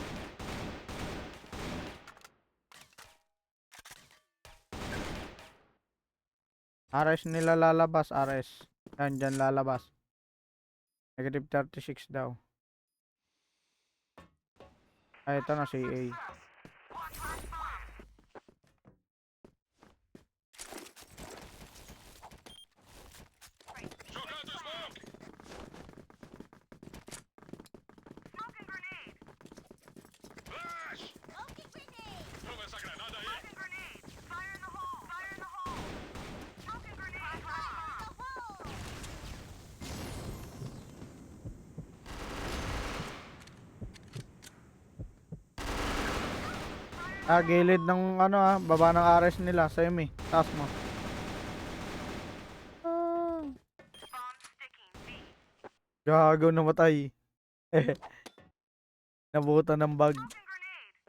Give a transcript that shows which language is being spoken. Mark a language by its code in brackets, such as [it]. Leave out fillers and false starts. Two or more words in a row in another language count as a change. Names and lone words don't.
[tl] RS nila lalabas. RS. Yan, dyan lalabas. Negative 36 daw. Ay, ito na si A. [pt] Jogando smoke. Flash. Toma essa granada aí. [tl] Ah, gilid ng ano ah. Baba ng RS nila. Semi. Taas mo. Ah. Gago namatay. Nabutan ng bug.